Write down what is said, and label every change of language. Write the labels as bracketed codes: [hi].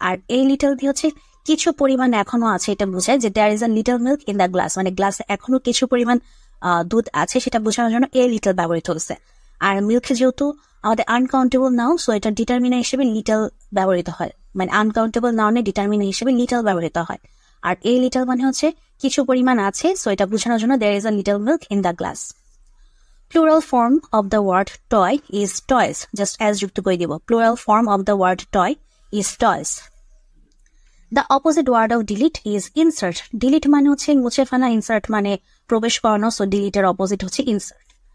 [bn] আর এই লিটল দিয়ে হচ্ছে কিছু পরিমাণ এখনো আছে, এটা বোঝায় যে [en] there is a little milk in the glass, [bn] মানে গ্লাসে এখনো কিছু পরিমাণ দুধ আছে, সেটা বোঝানোর জন্য এই লিটল ব্যবহৃত হচ্ছে। আর মিল্ক যেহেতু আমাদের আনকাউন্টেবল নাউন, সো এটা ডিটারমিনার হিসেবে লিটল ব্যবহৃত হয়, মানে আনকাউন্টেবল নাউনে ডিটারমিনার হিসেবে লিটল ব্যবহৃত হয়। আর এই লিটল মানে হচ্ছে কিছু পরিমাণ আছে, সো এটা বোঝানোর জন্য [en] There is a little milk in the glass. Plural form of the word toy is toys, just as [bn] যুক্ত করে দিব। [en] Plural form of the word toy is toys. The opposite word of delete is insert. [bn] Delete মানে হচ্ছে মুছে ফেলা, insert মানে প্রবেশ করানো, so delete এর অপোজিট হচ্ছে insert.